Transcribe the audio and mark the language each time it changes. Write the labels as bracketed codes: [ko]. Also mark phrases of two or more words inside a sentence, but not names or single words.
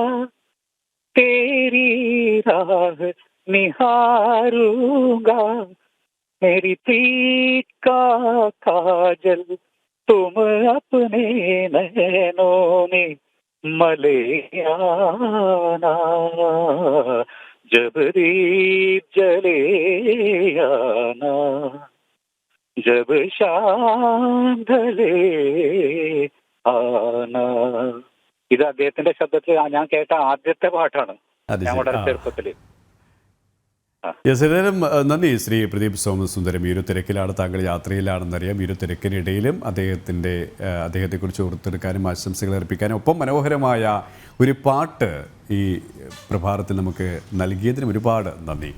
[hi] तेरी राह निहारूंगा, मेरी प्रीत का काजल तुम अपने नैनों में मले आना, जब दीप जले आना, जब शाम ढले आना. [ml] ഇത് അദ്ദേഹത്തിന്റെ ശബ്ദത്തിൽ ഞാൻ കേട്ട ആദ്യത്തെ പാട്ടാണ് ഞങ്ങളുടെ ചെറുപ്പത്തില്. യെസ്, നന്ദി ശ്രീ പ്രദീപ് സോമസുന്ദരം. ഈ ഒരു തിരക്കിലാണ്, താങ്കൾ യാത്രയിലാണെന്നറിയാം. ഈ ഒരു തിരക്കിനിടയിലും അദ്ദേഹത്തെക്കുറിച്ച് ഓർത്തെടുക്കാനും ആശംസകൾ അർപ്പിക്കാനും ഒപ്പം മനോഹരമായ ഒരു പാട്ട് ഈ പ്രഭാതത്തിൽ നമുക്ക് നൽകിയതിനും ഒരുപാട് നന്ദി.